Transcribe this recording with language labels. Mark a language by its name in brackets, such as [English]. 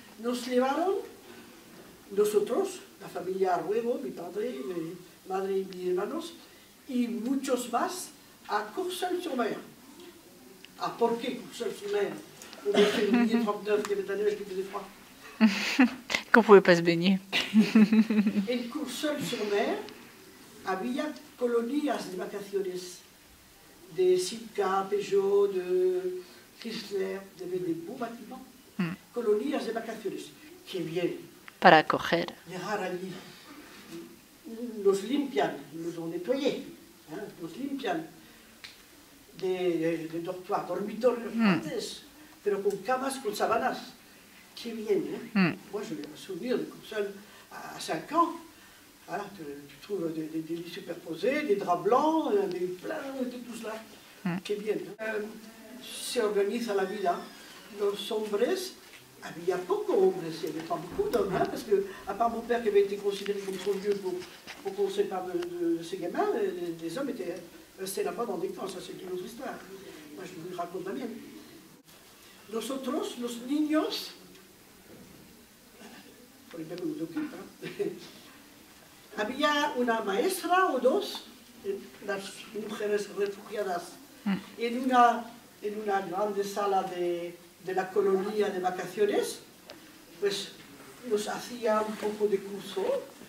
[Spanish] Nos llevaron, nosotros, la familia Arruego, mi padre, mi madre y mis hermanos, y muchos más, a Courseulles-sur-Mer. ¿Por qué Courseulles-sur-Mer? [French] On a fait le 39 qui avait un neige qui faisait froid. Qu'on ne pouvait pas se baigner. [Spanish] En Courseulles-sur-Mer había colonias de vacaciones de Sitka, Peugeot, de Chrysler, [French] de beaux bâtiments, [Spanish] colonias de vacaciones. Qué bien. Para acoger. Llegar allí. Nos limpian, [French] nos ont nettoyés, hein, [Spanish] nos limpian de dormitorios grandes, pero con camas, con sábanas. Qué bien, hein. [French] Moi, je vais me souvenir de Courseulles à 5 ans. Hein, tu trouves des lits superposés, des draps blancs, plein de tout cela. [Spanish] Qué bien. Se organiza la vida. Los hombres, había pocos hombres, [French] il n'y avait pas beaucoup d'hommes, hein, parce que, à part mon père qui avait été considéré comme trop vieux pour qu'on se sépare de ses gamins, les hommes étaient restés là-bas dans des camps, ça c'est une autre histoire. Moi je vous raconte la mienne. [Spanish] Nosotros, los niños, por el que nos ocupa, había una maestra o dos, las mujeres refugiadas, en una grande sala de la colonia de vacaciones, pues nos hacía un poco de curso.